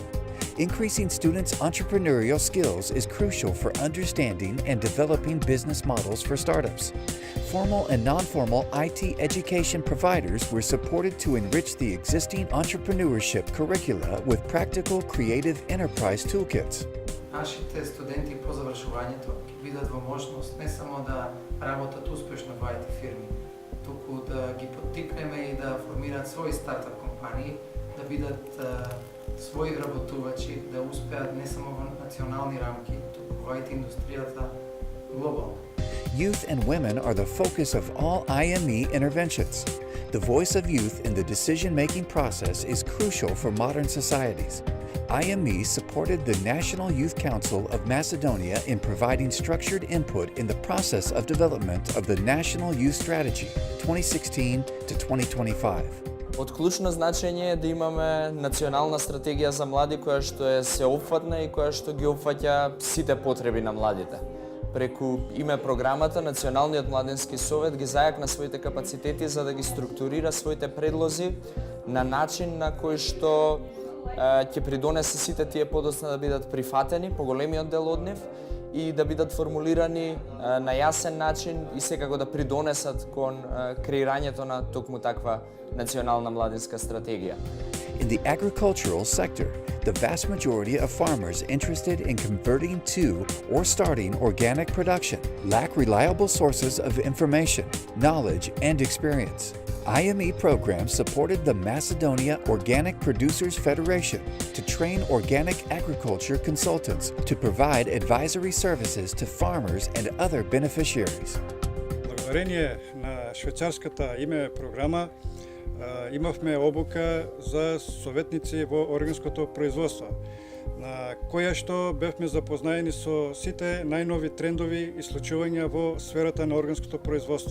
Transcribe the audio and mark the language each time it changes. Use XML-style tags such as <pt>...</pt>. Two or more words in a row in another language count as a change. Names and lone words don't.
<en>Increasing students' entrepreneurial skills is crucial for understanding and developing business models for startups. Formal and non-formal IT education providers were supported to enrich the existing entrepreneurship curricula with practical creative enterprise toolkits.</en> <mk>Нашите студенти по завршувањето ќе бидат во можност не само да работат успешно во IT фирми, туку да ги поттикнеме и да формираат своји стартап компании, да бидат своји вработувачи, да успеат не само во национални рамки, туку во IT индустријата глобално.</mk> <en>Youth and women are the focus of all IME interventions. The voice of youth in the decision-making process is crucial for modern societies. IME supported the National Youth Council of Macedonia in providing structured input in the process of development of the National Youth Strategy 2016 to 2025.</en> <mk>Од клучно значење е да имаме национална стратегија за млади која што е сеопфатна и која што ги опфаќа сите потреби на младите. Преку IME програмата, Националниот младенски совет ги зајакна своите капацитети за да ги структурира своите предлози на начин на кој што ќе придонесе сите тие подоцна да бидат прифатени, поголемиот дел од нив, и да бидат формулирани на јасен начин и секако да придонесат кон креирањето на токму таква национална младинска стратегија.</mk> <en>In the agricultural sector, the vast majority of farmers interested in converting to or starting organic production lack reliable sources of information, knowledge, and experience. IME Programme supported the Macedonia Organic Producers Federation to train organic agriculture consultants to provide advisory services to farmers and other beneficiaries.</en> <mk>Благодарение на швајцарската IME програма имавме обука за советници во органското производство, на која што бевме запознаени со сите најнови трендови и случувања во сферата на органското производство.</mk>